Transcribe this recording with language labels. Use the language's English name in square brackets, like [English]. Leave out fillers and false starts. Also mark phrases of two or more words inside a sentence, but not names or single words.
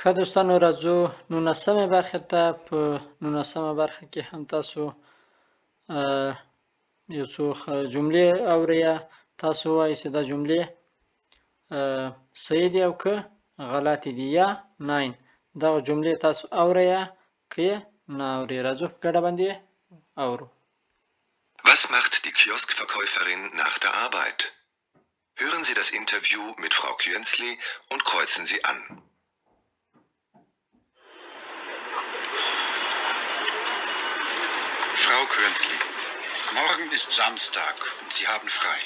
[Pashto] ښه دوستانو راځو 19مې برخې ته. په 19مه برخه کې هم تاسو یو څو جملې اورئ. تاسو وایئ چې دا جملې صحیح دي او که غلطې دي یا nein. دغه جملې تاسو اورئ که یې نه اورئ. راځو په ګډه باندې اورو. [German] Was macht die Kioskverkäuferin nach der Arbeit? Hören Sie das Interview mit Frau Kjönzli und kreuzen Sie an. Frau Kjönzli, morgen ist Samstag und Sie haben frei.